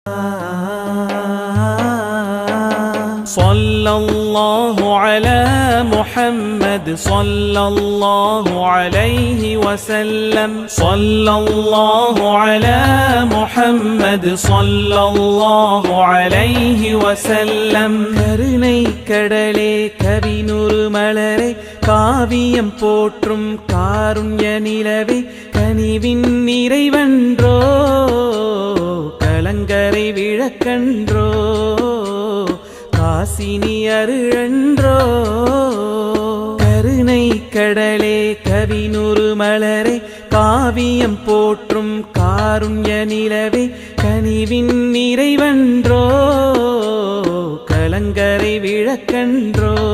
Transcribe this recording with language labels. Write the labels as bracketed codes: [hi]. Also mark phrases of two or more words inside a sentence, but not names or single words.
[ar] صلى الله على محمد صلى الله عليه وسلم صلى الله على محمد صلى الله عليه وسلم [ta] கருணை கடலே கவினுரு மலரே காவியம் போற்றும் காருண்ய நிலவே கனிவின் நிறைவன்றோ கலங்கரை விளக்கன்றோ காசினி அருளன்றோ கருணை கடலே கவினுரு மலரே காவியம் போற்றும் காருண்ய நிலவே கனிவின் நிறைவன்றோ கலங்கரை விளக்கன்றோ